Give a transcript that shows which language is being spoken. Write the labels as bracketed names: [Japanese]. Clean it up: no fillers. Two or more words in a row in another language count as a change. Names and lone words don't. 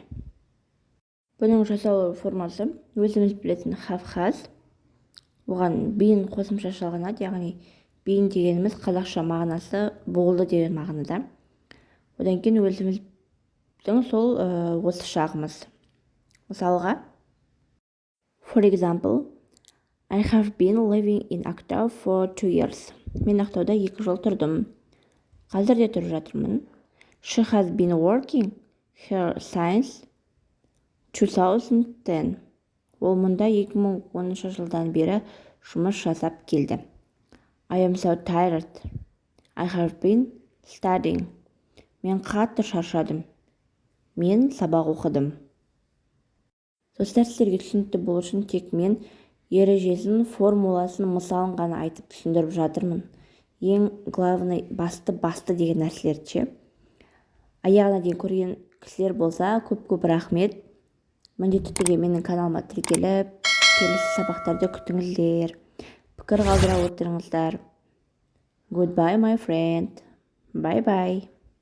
[Kazakh] Бұның жасалу формасы өзіміз білетін [English] have has. [Kazakh] Оған been қосымша жалғанады, яғни been дегеніміз қазақша мағынасы болды деген мағынада. Одан кейін өзіміздің сол осы шағымыз. Мысалға, [English] for example, I have been living in Ақтау for 2 years. [Kazakh] Мен Ақтауда 2 жыл тұрдым. Қазір де тұрып жатырмын. [English] She has been working here since 2010. [Kazakh] Ол мұнда 2010 жылдан бері жұмыс жасап келді. [English] I am so tired. I have been studying. [Kazakh] Мен қатты шаршадым. Мен сабақ оқыдым. Достар, сіздерге түсінікті болу үшін тек мен ережесін, формуласын, мысалын ғана айтып түсіндіріп жатырмын. Ең главный басты деген нәрселерді ше. Аяғына дейін көрген кісілер болса, көп рахмет. Міндетті түрде менің каналыма тіркеліп, келесі сабақтарды күтіңіздер. Пікір қалдыра отырыңыздар. [English] Goodbye, my friend. Bye-bye.